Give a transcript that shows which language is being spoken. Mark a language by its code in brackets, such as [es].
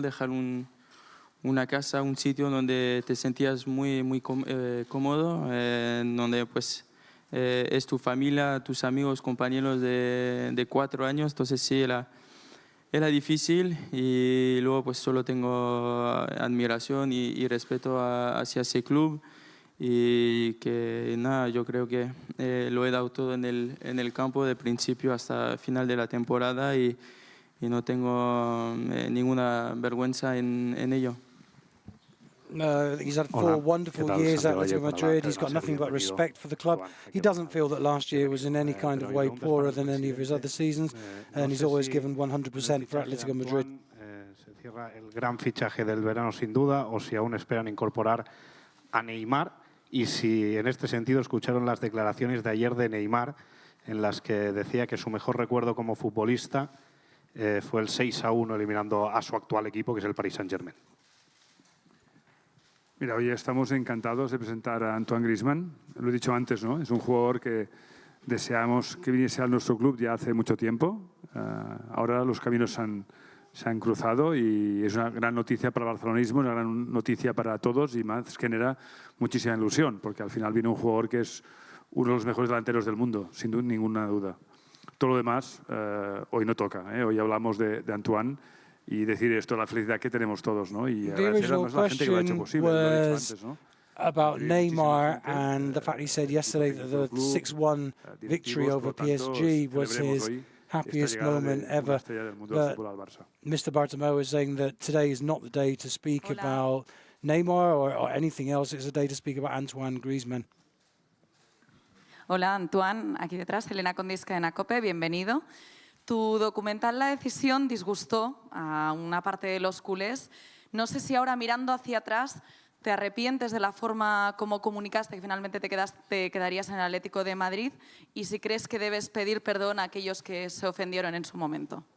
[es] Dejar una casa, un sitio donde te sentías muy cómodo, donde pues es tu familia, tus amigos, compañeros de 4 años, entonces sí, era difícil y luego pues solo tengo admiración y respeto hacia ese club y que nada, yo creo que lo he dado todo en el campo de principio hasta final de la temporada y no tengo ninguna vergüenza en ello. [en] He's had 4 wonderful years at Atletico Madrid. He's got nothing but respect for the club. He doesn't feel that last year was in any kind of way poorer than any of his other seasons, and he's always given 100% for Atletico Madrid. [es] Se cierra el gran fichaje del verano sin duda, o si aún esperan incorporar a Neymar, y si en este sentido escucharon las declaraciones de ayer de Neymar, en las que decía que su mejor recuerdo como futbolista fue el 6-1 eliminando a su actual equipo, que es el Paris Saint-Germain. Mira, hoy estamos encantados de presentar a Antoine Griezmann. Lo he dicho antes, ¿no? Es un jugador que deseamos que viniese a nuestro club ya hace mucho tiempo. Ahora los caminos se han cruzado y es una gran noticia para el barcelonismo, una gran noticia para todos y más genera muchísima ilusión, porque al final viene un jugador que es uno de los mejores delanteros del mundo, sin ninguna duda. Todo lo demás hoy no toca. Hoy hablamos de Antoine y decir esto, la felicidad que tenemos todos, ¿no? Y agradecer a la gente que lo ha hecho posible, lo he dicho antes, ¿no? [en] About Neymar and the fact he said yesterday that the 6-1 victory over PSG was his happiest moment ever. But Mr. Bartomeu is saying that today is not the day to speak about Neymar or anything else. It's a day to speak about Antoine Griezmann. [es] Hola, Antoine, aquí detrás, Elena Condisca en ACOPE, bienvenido. Tu documental La Decisión disgustó a una parte de los culés. No sé si ahora mirando hacia atrás te arrepientes de la forma como comunicaste que finalmente te quedarías en el Atlético de Madrid y si crees que debes pedir perdón a aquellos que se ofendieron en su momento.